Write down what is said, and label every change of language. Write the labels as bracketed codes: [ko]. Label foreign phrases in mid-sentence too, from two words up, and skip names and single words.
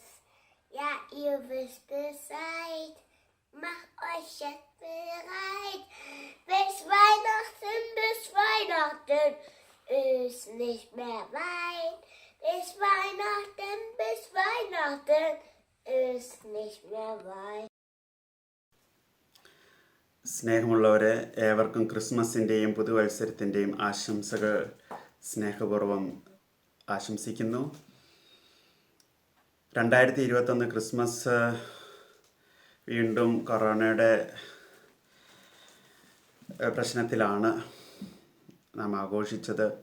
[de] Ja, ihr wisst Bescheid, macht euch jetzt bereit. Bis Weihnachten ist nicht mehr weit. Bis Weihnachten ist nicht mehr weit. [ml] സ്നേഹമുള്ളവരെ, ഏവർക്കും ക്രിസ്മസിൻ്റെയും പുതുവത്സരത്തിൻ്റെയും ആശംസകൾ സ്നേഹപൂർവ്വം ആശംസിക്കുന്നു. 2021 ക്രിസ്മസ് വീണ്ടും കൊറോണയുടെ പ്രശ്നത്തിലാണ് നാം ആഘോഷിച്ചത്.